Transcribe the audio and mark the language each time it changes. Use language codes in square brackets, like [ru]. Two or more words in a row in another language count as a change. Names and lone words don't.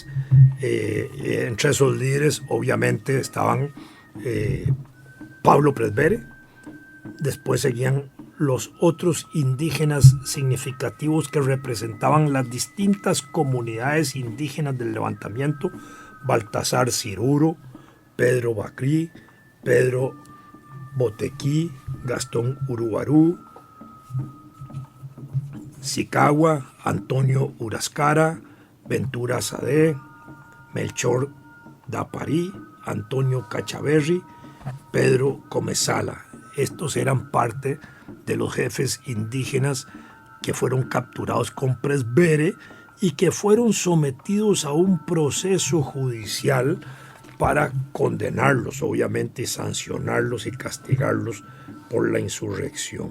[es] Entre esos líderes obviamente estaban Pablo Presbere. Después seguían los otros indígenas significativos que representaban las distintas comunidades indígenas del levantamiento: Baltasar Ciruro, Pedro Bacrí, Pedro Botequí, Gastón Urubarú, Sicagua, Antonio Urascara, Ventura Sadé, Melchor Daparí, Antonio Cachaverri, Pedro Comezala. Estos eran parte de los jefes indígenas que fueron capturados con Presbere y que fueron sometidos a un proceso judicial para condenarlos, obviamente, y sancionarlos y castigarlos por la insurrección.